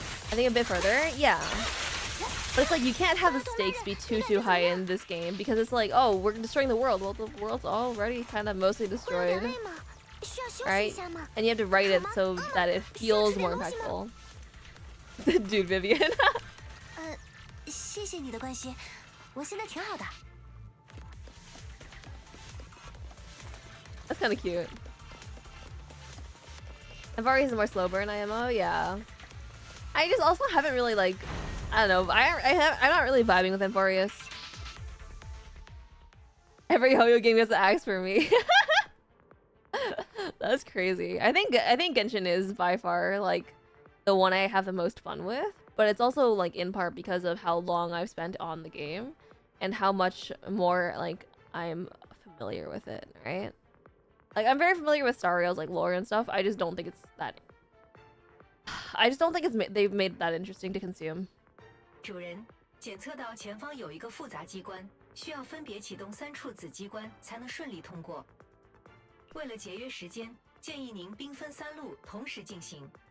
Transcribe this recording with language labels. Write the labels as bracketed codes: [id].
[en] I think a bit further, yeah. But it's like you can't have the stakes be too high in this game because it's like, oh, we're destroying the world. Well, the world's already kind of mostly destroyed. Right? And you have to write it so that it feels more impactful. Dude, Vivian. [zh] 谢谢你的关心，我现在挺好的。 [en] That's kind of cute. Ampharis is more slow burn IMO, yeah. I just also haven't really like, I don't know. I'm not really vibing with Ampharius. Every Hoyo game gets an axe for me. That's crazy. I think Genshin is by far like the one I have the most fun with, but it's also like in part because of how long I've spent on the game and how much more like I'm familiar with it, right? Like I'm very familiar with Star Rail's like lore and stuff. I just don't think it's that. I just don't think they've made it that interesting to consume. [zh] 主人，检测到前方有一个复杂机关，需要分别启动3处子机关才能顺利通过。为了节约时间，建议您兵分3路同时进行。